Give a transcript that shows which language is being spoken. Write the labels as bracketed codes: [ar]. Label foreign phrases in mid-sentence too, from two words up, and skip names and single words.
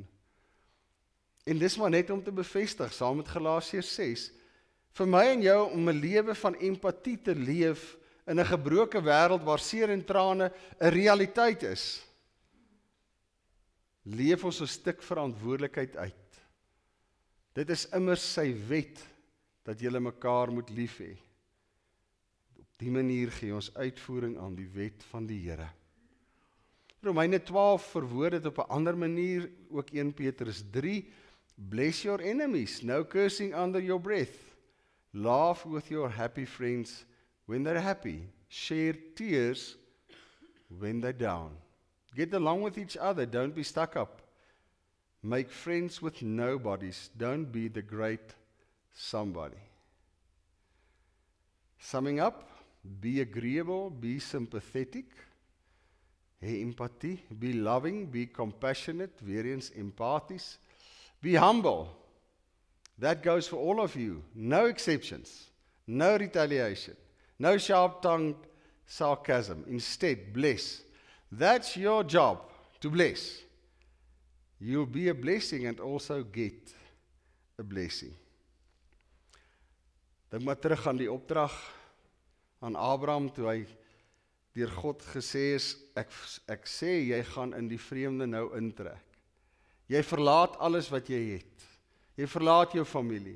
[af] En dis maar net om te bevestig, saam met Galasiërs 6, vir my en jou om 'n lewe van empatie te leef in 'n gebroke wêreld waar seer en trane 'n realiteit is, leef ons 'n stuk verantwoordelikheid uit. Dit is immers sy wet, dat julle mekaar moet lief hê. Op die manier gee ons uitvoering aan die wet van die Here. Romeine 12 verwoord dit op 'n ander manier, ook 1 Petrus 3, [en] bless your enemies, no cursing under your breath. Laugh with your happy friends when they're happy. Share tears when they're down. Get along with each other. Don't be stuck up. Make friends with nobodies. Don't be the great somebody. Summing up, be agreeable, be sympathetic, [af] hê empathie, [en] be loving, be compassionate, [af] weer eens empathies, [en] be humble. That goes for all of you. No exceptions, no retaliation, no sharp-tongued sarcasm. Instead, bless. That's your job, to bless. You'll be a blessing and also get a blessing. [af] Dink maar terug aan die opdrag aan Abraham toe hy deur God gesê is, ek sê jy gaan in die vreemde nou intrek. Jy verlaat alles wat jy het. Jy verlaat jou familie.